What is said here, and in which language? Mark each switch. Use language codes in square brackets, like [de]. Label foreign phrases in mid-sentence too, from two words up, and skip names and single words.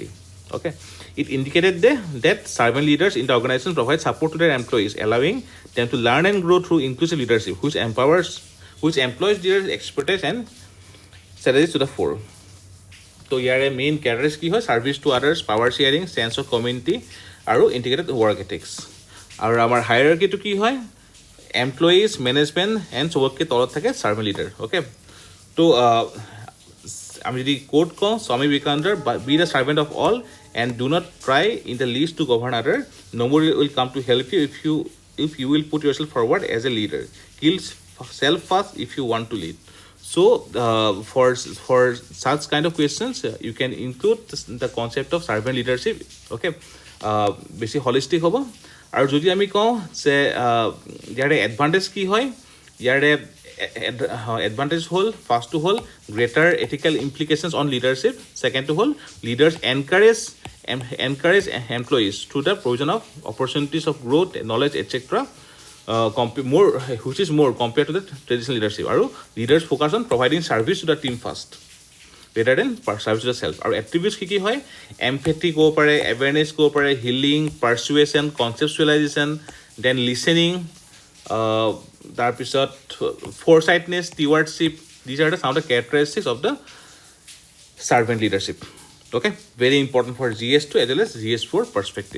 [en] Okay, it indicated that servant leaders in the organization provide support to their employees, allowing them to learn and grow through inclusive leadership, which employs their expertise and strategies to the fore. So here a main characteristics [as] কি হয় [en] service to others, power sharing, sense of community, আৰু integrated work ethics. [as] আৰু আমাৰ hierarchy to কি হয় [en] employees, management, and [as] চবতকে তলত থাকে [en] servant leader. Okay, [as] তো আমি যদি quote কওঁ স্বামী বিবেকানন্দৰ [en] be the servant of all and do not try in the least to govern other. Nobody will come to help you if you will put yourself forward as a leader. Kill self first if you want to lead. So for such kind of questions you can include the concept of servant leadership. [as] Okay, বেছি holistic হ'ব. আৰু যদি আমি কওঁ যে ইয়াৰে এডভান্টেজ কি হয়, ইয়াৰে এডভান্টেজ হ'ল [en] first two [as] হ'ল [en] greater ethical implications on leadership, second two [as] হ'ল [en] leaders encourage employees through the provision of opportunities of growth, knowledge etcetera more which is more compared to the traditional leadership. Aru leaders focus on providing service to the team first. rather than service to the self. Our attributes [as] কি হয় empathy ক'ব পাৰে, awareness ক'ব পাৰে, [en] healing, persuasion, conceptualization, then listening, তাৰপিছত foresightness, stewardship. These are some of the characteristics of the servant leadership. Okay, very important for GS2 as well as GS4 perspective.